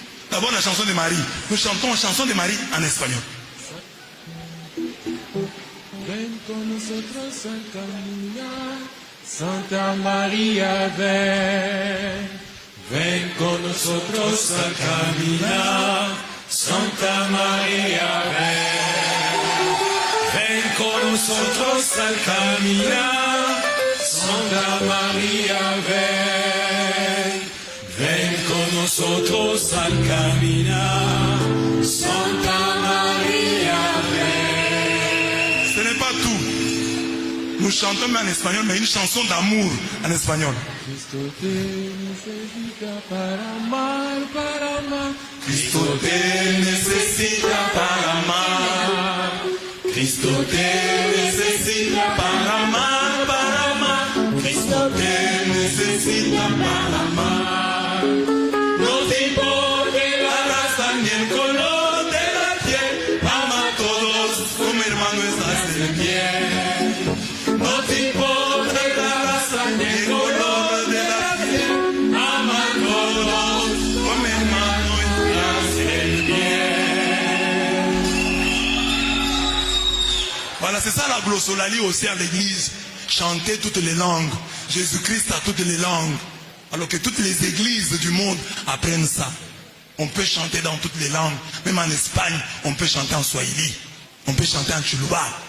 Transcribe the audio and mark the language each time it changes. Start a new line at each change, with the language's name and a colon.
French: D'abord la chanson de Marie. Nous chantons la chanson de Marie en espagnol.
Spanish: Ven con nosotros al caminar, Santa María, ven. Ven con nosotros al caminar, Santa María, ven. Ven con nosotros al caminar, Santa María, ven. Ven con nosotros al caminar, Santa María, ven.
French: Ce n'est pas tout. Nous chantons mais en espagnol, mais une chanson d'amour en espagnol.
Spanish: Cristo te necesita para amar, para amar. Cristo te necesita para amar. Cristo te necesita para amar, para amar. Cristo te necesita para amar. No te importe la raza ni el color de la piel. Ama a todos como hermano estás en pie. No te importe la raza ni el color de la piel. Ama a todos como hermano estás en pie.
French: Voilà, c'est ça la glossolalie aussi à l'église. Chanter toutes les langues. Jésus-Christ a toutes les langues. Alors que toutes les églises du monde apprennent ça. On peut chanter dans toutes les langues. Même en Espagne, on peut chanter en Swahili. On peut chanter en Chuluba.